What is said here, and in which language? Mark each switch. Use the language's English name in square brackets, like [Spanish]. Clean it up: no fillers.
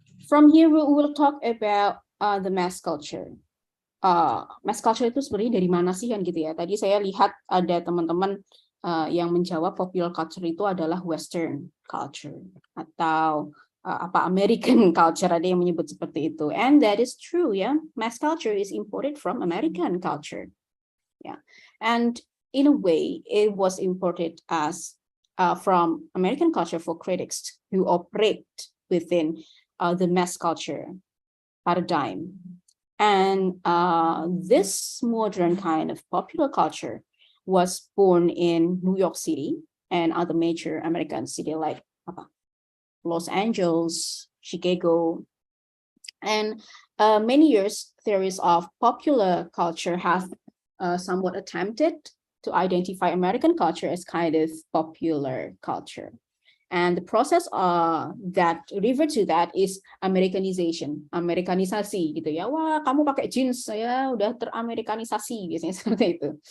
[English] From here we will talk about the mass culture. [Indonesian] Mass culture itu sebenarnya dari mana sih kan gitu ya? Tadi saya lihat ada teman-teman yang menjawab popular culture itu adalah Western culture atau American culture, ada yang menyebut seperti itu, [English] and that is true, yeah. Mass culture is imported from American culture, yeah, and in a way it was imported as from American culture for critics who operate within the mass culture paradigm, And this modern kind of popular culture was born in New York City and other major American cities like Los Angeles, Chicago. And many years, theories of popular culture have somewhat attempted to identify American culture as kind of popular culture. And the process that refer to that is Americanization, [Indonesian] Amerikanisasi gitu ya. Wah, kamu pakai jeans ya, udah teramerikanisasi biasanya seperti itu.